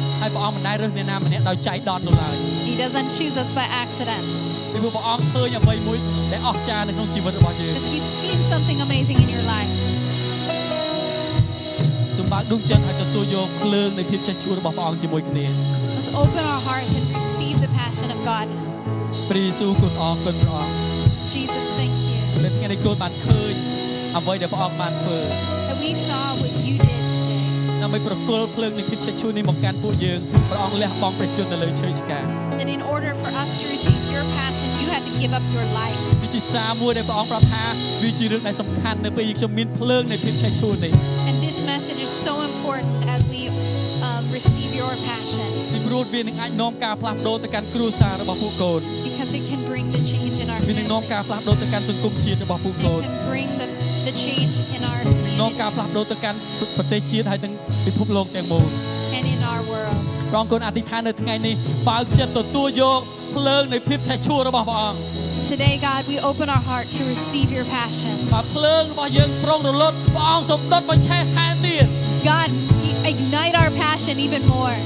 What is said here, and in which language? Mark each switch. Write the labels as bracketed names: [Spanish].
[Khmer] ហើយព្រះអង្គមិនដែលរើសអ្នកណាម្នាក់ដោយចៃដន្យនោះឡើយ [English] He doesn't choose us by accident. [Khmer] ពីព្រោះព្រះអង្គឃើញអ្វីមួយដែលអស្ចារ្យនៅក្នុងជីវិតរបស់យើង [English] Because He's seen something amazing in your life. [Khmer] សូមបើកដួងចិត្តឲ្យទទួលយកភ្លើងនៃភាពចេះឈួររបស់ព្រះអង្គជាមួយគ្នា [English] Let's open our hearts and receive the passion of God. [Khmer] ព្រះយេស៊ូវគុណអរគុណព្រះអង្គ [English] Jesus, thank you [Khmer] នៅថ្ងៃនេះគូនបានឃើញអ្វីដែលព្រះអង្គបានធ្វើ [English] that we saw what you did today. [Khmer] ដើម្បីប្រគល់ភ្លើងនៃភាពចេះឈួរនេះមកកាន់ពួកយើងព្រះអង្គលះបង់ព្រះជន្មនៅលើឈើឆ្កា [English] That in order for us to receive your passion, you had to give up your life. [Khmer] វាជាសារមួយដែលព្រះអង្គប្រាប់ថាវាជារឿងដែលសំខាន់នៅពេលខ្ញុំមានភ្លើងនៃភាពចេះឈួរនេះ [English] And this message is so important as we receive your passion. [Khmer] ពីព្រោះវានឹងអាចនាំការផ្លាស់ប្ដូរទៅកាន់គ្រួសាររបស់ពួកកូន [English] Because it can bring the change in our [Khmer] វានឹងនាំការ [English] families. [Khmer] ផ្លាស់ប្ដូរទៅកាន់សង្គមជាតិរបស់ពួកកូន [English] It can bring the change in our [Khmer] នាំការ [English] community [Khmer] ផ្លាស់ប្ដូរទៅកាន់ប្រទេសជាតិហើយទាំងពិភពលោកទាំងមូល [English] and in our world. [Khmer] ព្រះអង្គគុណអធិដ្ឋាននៅថ្ងៃនេះបើកចិត្តទទួលយកភ្លើងនៃភាពឆេះឆួររបស់ព្រះអង្គ [English] Today, God, we open our heart to receive your passion. [Khmer] បើភ្លើងរបស់យើងប្រុងរលត់ព្រះអង្គសូមដុតបញ្ឆេះថែមទៀត [English] God, ignite our passion even more.